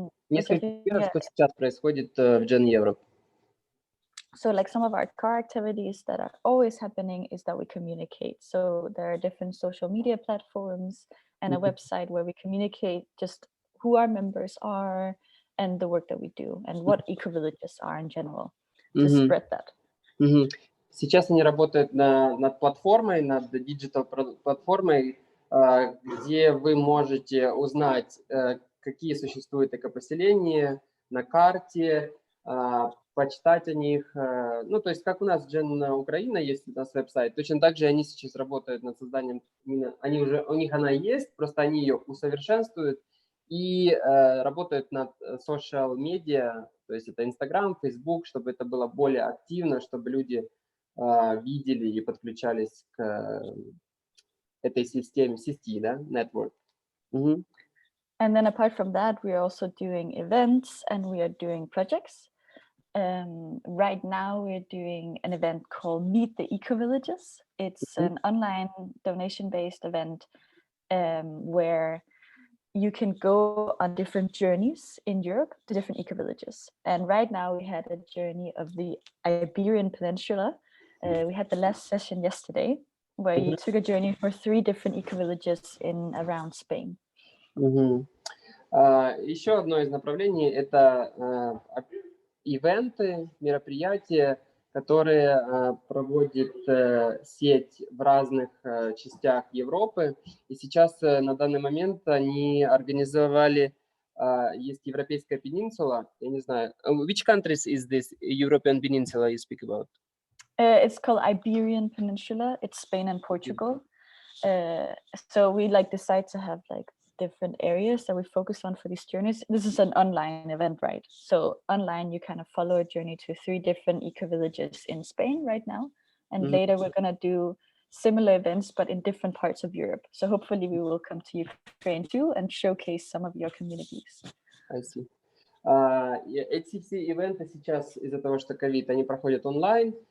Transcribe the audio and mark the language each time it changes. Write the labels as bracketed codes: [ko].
[ru] Несколько примеров, что сейчас происходит в Gen Europe. [en] So like some of our core activities that are always happening is that we communicate. So there are different social media platforms and a website where we communicate just who our members are and the work that we do and what eco-villages are in general, to spread that. [ru] Сейчас они работают над платформой, над диджитал-платформой, где вы можете узнать, какие существуют экопоселения на карте, почитать о них. Ну, то есть, как у нас Gen Украина есть, у нас веб-сайт, точно так же они сейчас работают над созданием, у них она есть, просто они ее усовершенствуют и работают над social media, то есть это Instagram, Facebook, чтобы это было более активно, чтобы люди видели и подключались к этой системе, сети, да, network. [en] And then apart from that, we are also doing events and we are doing projects. Right now, we're doing an event called Meet the Eco-Villages. It's an online donation-based event where you can go on different journeys in Europe to different eco-villages. And right now, we had a journey of the Iberian Peninsula. We had the last session yesterday, where you took a journey for 3 different eco-villages in around Spain. [ru] Еще одно из направлений – это ивенты, мероприятия, которые проводит сеть в разных частях Европы. И сейчас на данный момент они организовали, есть Европейская пeninsula, я не знаю, [en] which countries is this European peninsula you speak about? It's called Iberian Peninsula. It's Spain and Portugal. So we decide to have different areas that we focus on for these journeys. This is an online event, right? So online, you kind of follow a journey to 3 different eco-villages in Spain right now. And later we're going to do similar events, but in different parts of Europe. So hopefully we will come to Ukraine too and showcase some of your communities. I see. [ru] Эти все ивенты сейчас из-за того, что ковид, они проходят онлайн.